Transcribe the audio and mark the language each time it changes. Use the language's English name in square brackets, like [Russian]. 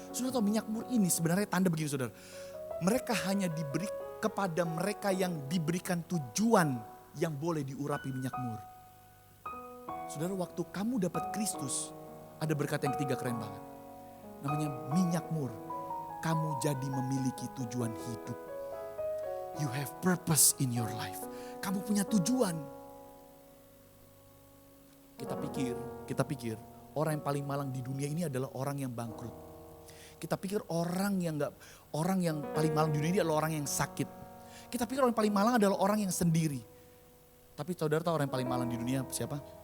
[Indonesian] Saudara tahu minyak mur ini sebenarnya tanda begini saudara. Mereka hanya diberi kepada mereka yang diberikan tujuan yang boleh diurapi minyak mur. Saudara waktu kamu dapat Kristus ada berkat yang ketiga keren banget. Namanya minyak mur. Kamu jadi memiliki tujuan hidup. [English] You have purpose in your life. [Indonesian] Kamu punya tujuan. Kita pikir orang yang paling malang di dunia ini adalah orang yang bangkrut. Kita pikir orang yang paling malang di dunia ini adalah orang yang sakit. Kita pikir orang yang paling malang adalah orang yang sendiri. Tapi saudara tahu orang yang paling malang di dunia siapa?